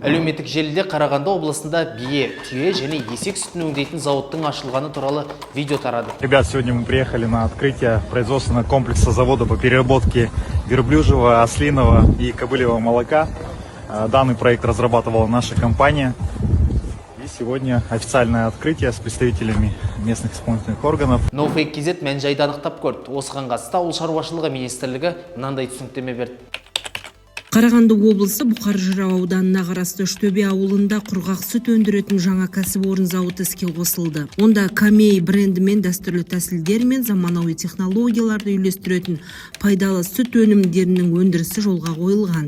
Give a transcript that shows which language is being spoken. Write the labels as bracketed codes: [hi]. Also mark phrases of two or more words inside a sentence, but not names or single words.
[kk] Әлеуметтік желіде Қарағанды облысында бие, түйе және есек сүтін өңдейтін зауыттың ашылғаны туралы видео тарады. [ru] Ребят, сегодня мы приехали на открытие производственного комплекса завода по переработке верблюжьего, ослиного и кобыльего молока. Данный проект разрабатывала наша компания. И сегодня официальное открытие с представителями местных исполнительных органов. [kk] Ноуфейк KZ мән-жайды анықтап көрді. Осыған қатысты ауыл шаруашылығы министрлігі мынандай түсініктеме берді. Қарағанды облысы Бұқар-Жырау ауданына қарасты Үштөбе ауылында құрғақ сүт өндіретін жаңа кәсіпорын зауыты іске қосылды. Онда Камей брендімен дәстүрлі тәсілдер мен заманауи технологияларды үйлестіретін пайдалы сүт өнімдерінің өндірісі жолға қойылған.